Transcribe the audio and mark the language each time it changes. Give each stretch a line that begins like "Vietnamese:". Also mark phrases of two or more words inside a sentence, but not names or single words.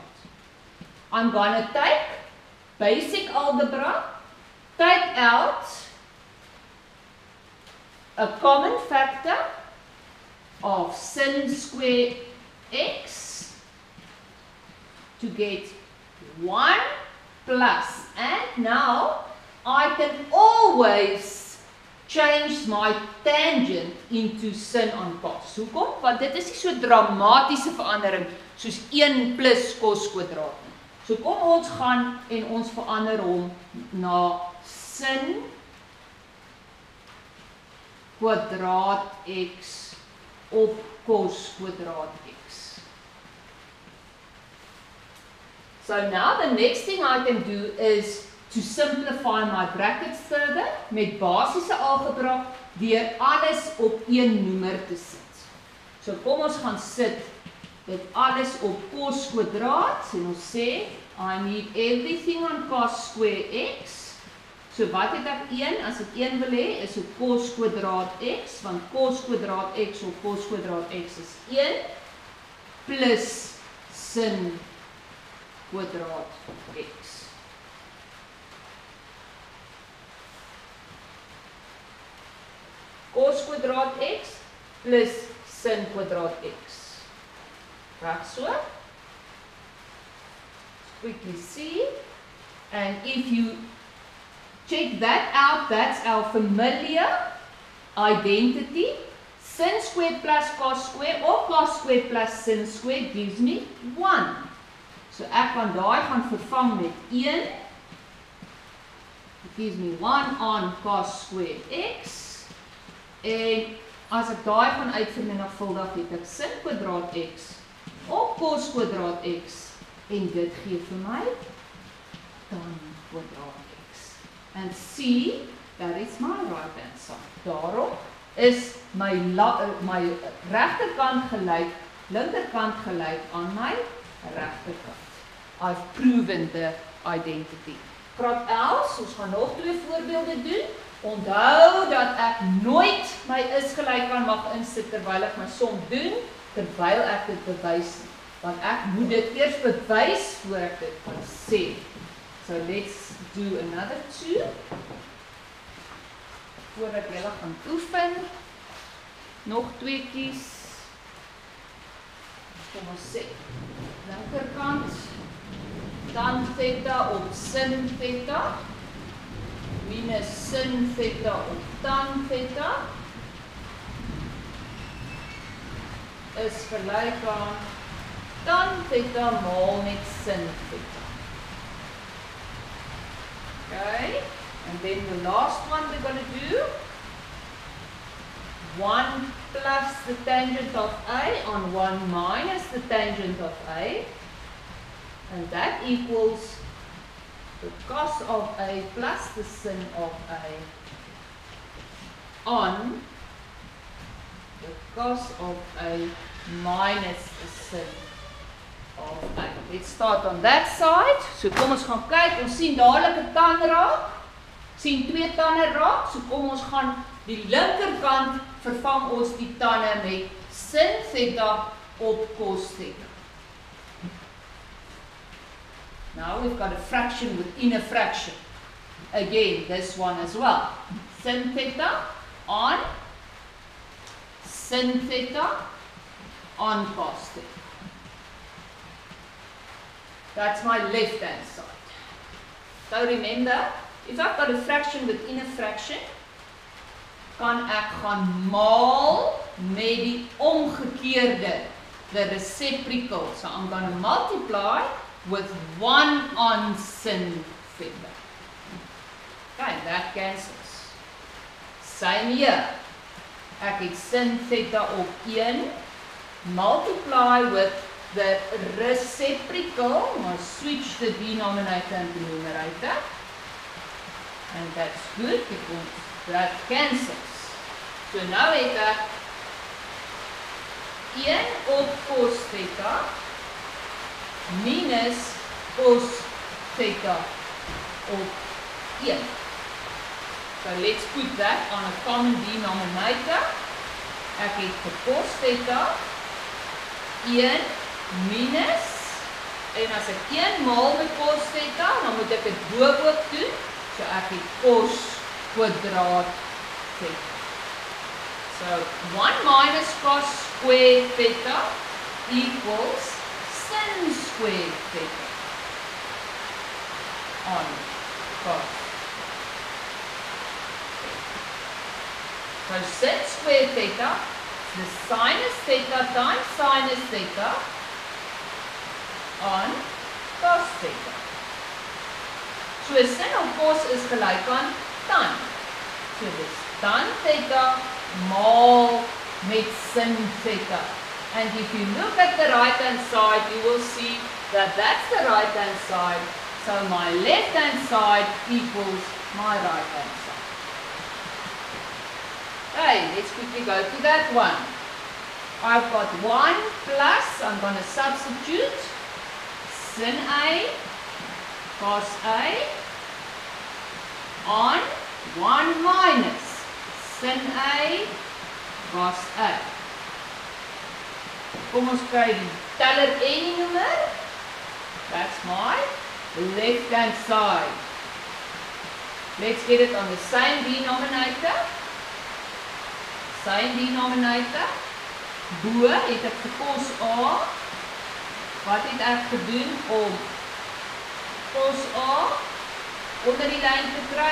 English: I'm going to take basic algebra, take out a common factor of sin square x to get 1 plus, and now I can always change my tangent into sin on cos.
Afrikaans: Hoekom? Want dit is nie so dramatiese verandering soos 1 plus cos kwadraat nie. So kom ons gaan en ons verander hom na sin kwadraat x op cos kwadraat x.
English: So now the next thing I can do is to simplify my brackets further
Afrikaans: met basiese algebra deur alles op een noemer te sit. So kom ons gaan sit dit alles op cos kwadraat en ons sê
English: I need everything on cos square x.
Afrikaans: So wat het ek 1 as ek 1 wil hê is op cos kwadraat x want cos kwadraat x op cos kwadraat x is 1 plus sin kwadraat x. Cos kwadraat x plus sin kwadraat x. Reg so?
English: Quickly see. And if you check that out, that's our familiar identity. Sin squared plus cos squared or cos squared plus sin squared gives me 1.
Afrikaans: So ek kan daai gaan vervang met 1.
English: It gives me 1 on cos squared x.
Afrikaans: En as ek daai gaan uitvermenigvuldig, het ek sin kwadraat x op cos kwadraat x en dit gee vir my tan kwadraat x.
English: And see, that is my right hand side.
Afrikaans: Daarom is my regterkant gelyk, linkerkant gelyk aan my regterkant.
English: I've proven the identity.
Afrikaans: Graad 11, ons gaan nog 2 voorbeelde doen. Onthou dat ek nooit my is gelyk aan mag insit terwyl ek my som doen, terwyl ek dit bewys nie. Want ek moet dit eers bewys voor ek dit kan sê.
English: So let's do another 2.
Afrikaans: Voordat julle gaan oefen, nog 2 kies. Kom ons sê, linkerkant, tan theta op sin theta. Minus sin theta op tan theta is gelyk aan tan theta maal met sin theta.
English: Okay, and then the last one we're going to do 1 plus the tangent of A on 1 minus the tangent of A, and that equals the cos of A plus the sin of A on the cos of A minus the sin of A. Let's start on that side.
Afrikaans: So kom ons gaan kyk, ons sien dadelik 'n tan raak. Sien 2 tande raak. So kom ons gaan die linkerkant vervang ons die tande met sin theta op cos theta.
English: Now we've got a fraction within a fraction. Again, this one as well. Sin theta on sin theta on cos theta. That's my left hand side. So remember, if I've got a fraction within a fraction,
Afrikaans: kan ek gaan maal met die omgekeerde,
English: the reciprocal. So I'm going to multiply with 1 on sin theta. Okay, that cancels. Same here.
Afrikaans: Ek het sin theta op 1,
English: multiply with the reciprocal, I'll switch the denominator and the numerator, and that's good because that cancels. So now
Afrikaans: het ek 1 op cos theta minus cos theta op 1.
English: So let's put that on a common denominator.
Afrikaans: Ek het vir cos theta 1 minus, en as ek 1 maal met cos theta, dan moet ek dit bo ook doen. So ek het cos kwadraat theta.
English: So 1 minus cos square theta equals sin square theta on cos. So sin squared theta is the sinus theta times sinus theta on cos theta. So sin of course is
Afrikaans: gelyk aan tan. So dis tan theta maal met sin theta.
English: And if you look at the right hand side, you will see that that's the right hand side. So my left hand side equals my right hand side. Okay, let's quickly go to that one. I've got 1 plus, I'm going to substitute sin A cos A on 1 minus sin A cos A.
Afrikaans: Kom ons kry die teller en die noemer.
English: That's my left hand side. Let's get it on the same denominator. Same denominator.
Afrikaans: Bo het ek vir cos A. Wat het ek gedoen om cos A onder die lyn te kry?